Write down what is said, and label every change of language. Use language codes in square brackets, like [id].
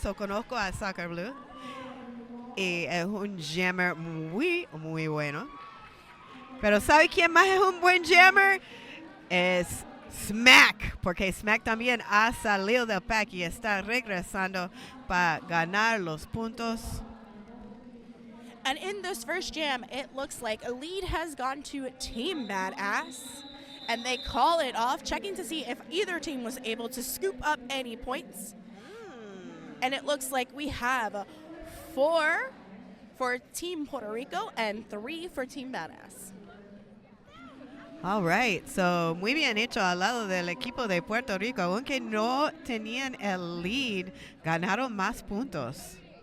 [es] Conozco a Soccer Blue. Y es un jammer muy, muy bueno. Pero ¿sabe quién más es un buen jammer? Es Smack, porque Smack también ha salido del pack y está regresando para ganar los puntos. [en] And in this first jam, it looks like a lead has gone to Team Badass. And they call it off, checking to see if either team was able to scoop up any points. And it looks like we have 4 for Team Puerto Rico and 3 for Team Badass. All right, so [es] muy bien hecho al lado del equipo de Puerto Rico. Aunque no tenían el lead, ganaron más puntos.